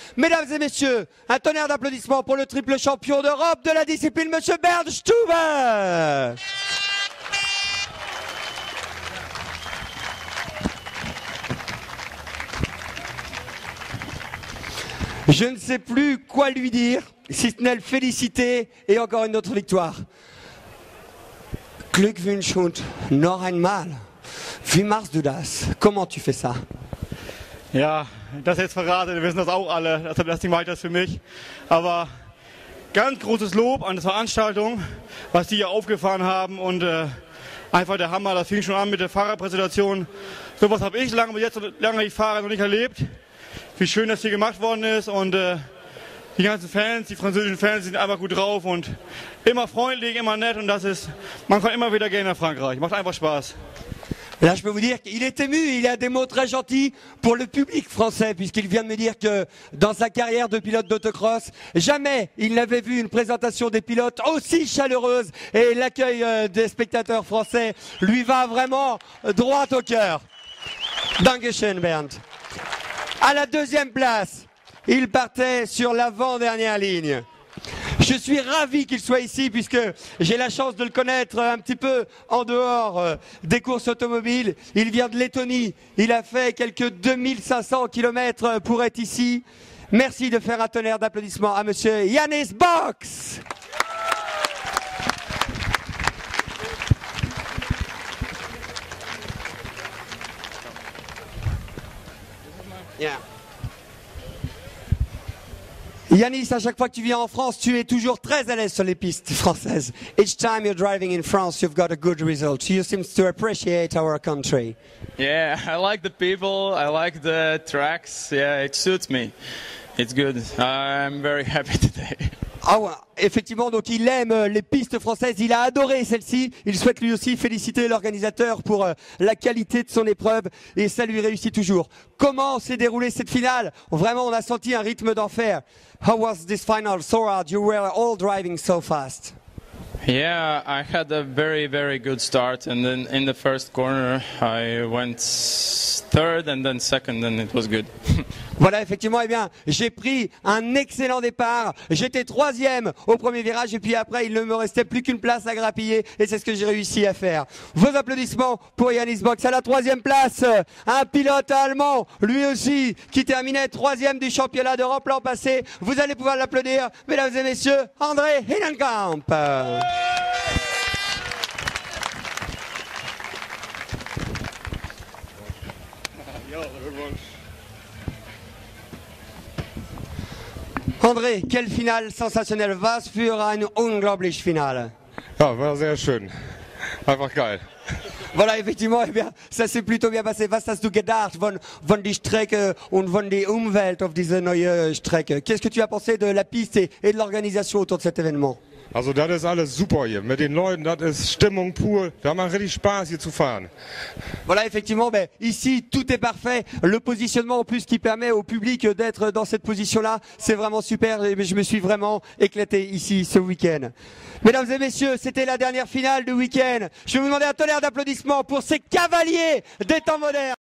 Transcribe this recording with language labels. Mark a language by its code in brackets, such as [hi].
[fr] Mesdames et messieurs, un tonnerre d'applaudissements pour le triple champion d'Europe de la discipline, monsieur Bernd Stuber. Je ne sais plus quoi lui dire, si ce n'est le féliciter et encore une autre victoire. [de] Glückwunsch und noch einmal. Wie machst du das? [fr] Comment tu fais ça? [de] Ja, das jetzt verrate, wir wissen das auch alle, deshalb das Ding weiter für mich. Aber ganz großes Lob an die Veranstaltung, was die hier aufgefahren haben und einfach der Hammer, das fing schon an mit der Fahrerpräsentation. Sowas habe ich lange ich fahre noch nicht erlebt. Wie schön das hier gemacht worden ist und die ganzen Fans, die französischen Fans sind einfach gut drauf und immer freundlich, immer nett und man kommt immer wieder gerne nach Frankreich, macht einfach Spaß. [fr] Là, je peux vous dire qu'il est ému, il a des mots très gentils pour le public français, puisqu'il vient de me dire que dans sa carrière de pilote d'autocross, jamais il n'avait vu une présentation des pilotes aussi chaleureuse et l'accueil des spectateurs français lui va vraiment droit au cœur. Dankeschön, Bernd. À la deuxième place, il partait sur l'avant-dernière ligne. Je suis ravi qu'il soit ici puisque j'ai la chance de le connaître un petit peu en dehors des courses automobiles. Il vient de Lettonie, il a fait quelques 2500 km pour être ici. Merci de faire un tonnerre d'applaudissements à monsieur Yannis Box. [en] Yeah. [fr] Yanis, à chaque fois que tu viens en France, tu es toujours très à l'aise sur les pistes françaises. [en] Each time you're driving in France, you've got a good result. You seem to appreciate our country. Yeah, I like the people, I like the tracks, yeah, it suits me. It's good. I'm very happy today. [fr] Ah ouais, effectivement, donc il aime les pistes françaises, il a adoré celle-ci. Il souhaite lui aussi féliciter l'organisateur pour la qualité de son épreuve et ça lui réussit toujours. Comment s'est déroulée cette finale? Vraiment, on a senti un rythme d'enfer. [en] How was this final so hard? You were all driving so fast. Yeah, I had a very, very good start, and then in the first corner I went third and then second, and it was good. [fr] Voilà, effectivement, eh bien, j'ai pris un excellent départ. J'étais troisième au premier virage et puis après, il ne me restait plus qu'une place à grappiller et c'est ce que j'ai réussi à faire. Vos applaudissements pour Yanis Box à la troisième place. Un pilote allemand, lui aussi, qui terminait troisième du championnat d'Europe l'an passé. Vous allez pouvoir l'applaudir, mesdames et messieurs, André Hillenkamp. André, quelle finale sensationnelle. [de] Was für eine unglaubliche Finale. Ja, war sehr schön. Einfach geil. [fr] Voilà, effectivement, eh bien, ça s'est plutôt bien passé. [de] Was hast du gedacht von die Strecke und von die Umwelt auf diese neue Strecke? [fr] Qu'est-ce que tu as pensé de la piste et de l'organisation autour de cet événement? [de] Also das ist alles super hier. Mit den Leuten, das ist Stimmung pur. Da macht richtig Spaß hier zu fahren. [fr] Voilà, effectivement, ben, ici tout est parfait. Le positionnement en plus qui permet au public d'être dans cette position-là, c'est vraiment super. Et je me suis vraiment éclaté ici ce week-end. Mesdames et messieurs, c'était la dernière finale du week-end. Je vais vous demander un tonnerre d'applaudissements pour ces cavaliers des temps modernes.